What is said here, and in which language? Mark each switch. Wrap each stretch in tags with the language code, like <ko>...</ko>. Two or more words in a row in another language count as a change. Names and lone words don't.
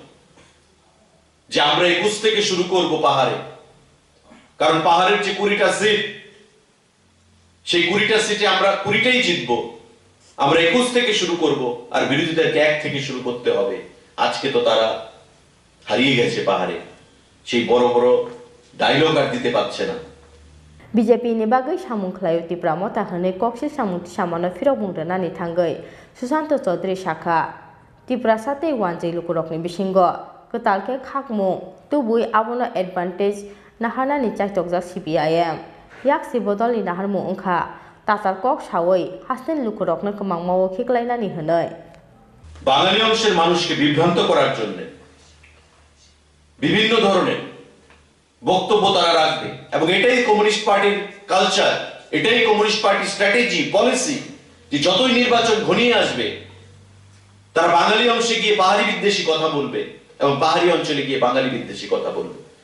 <bn>যে আমরা 21 থেকে শুরু করব পাহাড়ে কারণ পাহাড়ের যে 20টা সিট সেই 20টা সিটে আমরা 20টাই জিতবো আমরা 21 থেকে শুরু করব আর বিরোধীদেরকে 1 থেকে শুরু করতে হবে আজকে তো তারা হারিয়ে গেছে পাহাড়ে সেই বড় বড় ডায়লগ আর দিতে পারছে না</bn> <trp>BJP ni bagai samungkhlai Tripura motha hanai koksil samungti samano firok mungranani thangai Sushanta Chaudhary shakha Tripura sate wanjai lukurokni bisingo ketalke khakmung tubui abono advantage nahanani chaitokjak CPIM yak sibodolni naharmung ongkha তাতার কক সাওই হাসতেন লুকুরকনো কমাংমাও খিকলাইনানি হনয়</trp> <bn>বাঙালি অংশের মানুষকে বিভ্রান্ত করার জন্য বিভিন্ন ধরনের বক্তব্য তারা রাখবে এবং এটাই</bn> <en>communist party culture</en> <bn>এটাই</bn> <en>communist party strategy policy</en> <bn>যে যতই নির্বাচন ঘনিয়ে আসবে তারা বাঙালি অংশে গিয়ে পাহাড়ি বিদ্বেষী কথা বলবে এবং পাহাড়ি অঞ্চলে গিয়ে বাঙালি বিদ্বেষী কথা বলবে</bn>